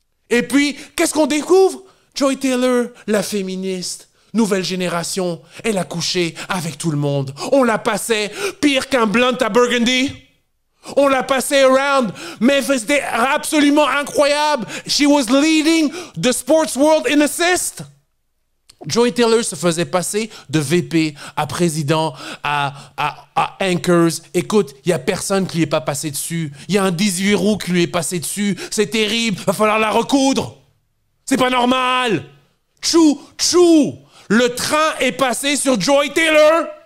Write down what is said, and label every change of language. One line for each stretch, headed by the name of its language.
French: Et puis, qu'est-ce qu'on découvre? Joy Taylor, la féministe, nouvelle génération, elle a couché avec tout le monde. On la passait pire qu'un blunt à Burgundy. On l'a passé around, mais c'était absolument incroyable.
English: She was leading the sports world in assist.
French: Joy Taylor se faisait passer de VP à président, à anchors. Écoute, il n'y a personne qui lui est pas passé dessus. Il y a un 18 roues qui lui est passé dessus. C'est terrible, va falloir la recoudre. C'est pas normal. Tchou, tchou. Le train est passé sur Joy Taylor.